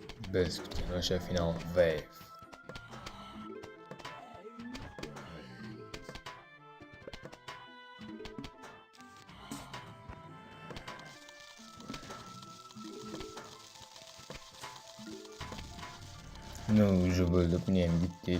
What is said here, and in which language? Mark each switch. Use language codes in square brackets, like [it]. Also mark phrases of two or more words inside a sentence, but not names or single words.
[uz] Biz kutgan o'sha [en] final Wave. No, [uz] уже bo'ldik, buni ham bitdik.